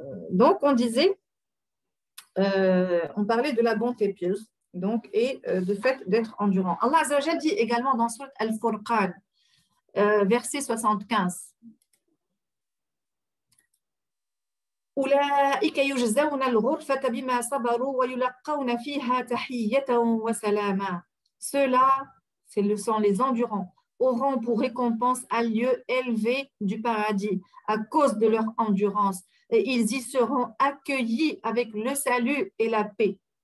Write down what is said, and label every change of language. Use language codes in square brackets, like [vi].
[fr] Donc, on disait, on parlait de la bonté pieuse, donc, et du fait d'être endurant. Allah Azza wa Jalla dit également dans Sourate Al-Furqan, verset 75. [ar] أولئك يجزون الغرفة بما صبروا ويلقون فيها تحية وسلاما. [fr] Ceux-là, sont les endurants, auront pour récompense un lieu élevé du paradis à cause de leur endurance, et ils y seront accueillis avec le salut et la paix.